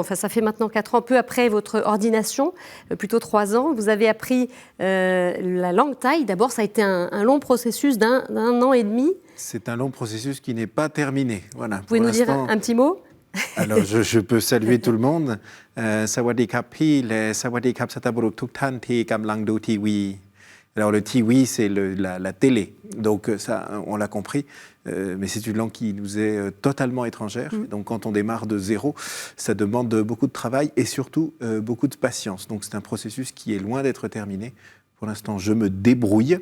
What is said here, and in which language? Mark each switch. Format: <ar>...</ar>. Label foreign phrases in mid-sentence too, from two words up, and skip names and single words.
<fr>Enfin, ça fait maintenant 4 ans, peu après votre ordination, plutôt 3 ans. Vous avez appris la langue thaï. D'abord, ça a été un long processus d'un an et demi. C'est un long processus qui n'est pas terminé. Voilà. Vous pouvez nous dire un petit mot ? Alors, je peux saluer tout le monde.</fr> <th>สวัสดีครับพี่ เล สวัสดีครับ สะตะบุรุก ทุกท่านที่กำลังดูทีวี.</th> <fr>Alors, le tiwi, c'est la télé. Donc, ça, on l'a compris. Mais c'est une langue qui nous est totalement étrangère. Donc, quand on démarre de zéro, ça demande beaucoup de travail et surtout beaucoup de patience. Donc, c'est un processus qui est loin d'être terminé. Pour l'instant, je me débrouille.</fr>